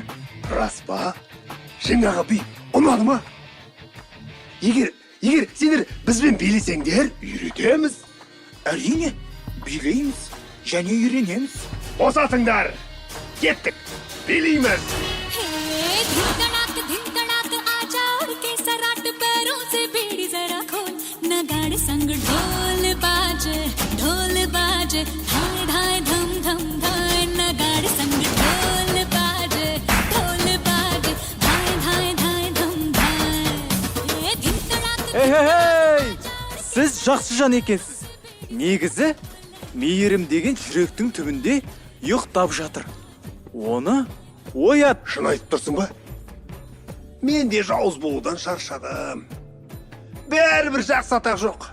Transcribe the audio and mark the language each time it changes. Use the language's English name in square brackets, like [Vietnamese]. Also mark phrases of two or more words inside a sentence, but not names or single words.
[Kazakh] Рас па? Жаңағы би ұнады ма? Егер сендер бізбен билесеңдер, үйретеміз. Әрине, билейміз және үйренеміз. Босатыңдар. Кеттік. Билейміз. [Hindi] संग ढोल बाजे धाय धाय धम धम धाय नगाड़े संग ढोल बाजे धाय धाय धाय धम धाय दिन तड़ाक [Kazakh] Сіз жақсы жан екенсіз. Негізі, мейірім деген жүректің түбінде ұйықтап жатыр. Оны оят. Шын айтып тұрсың ба? Мен де жауыз болудан шаршадым. Бәрібір жақсы атақ жоқ.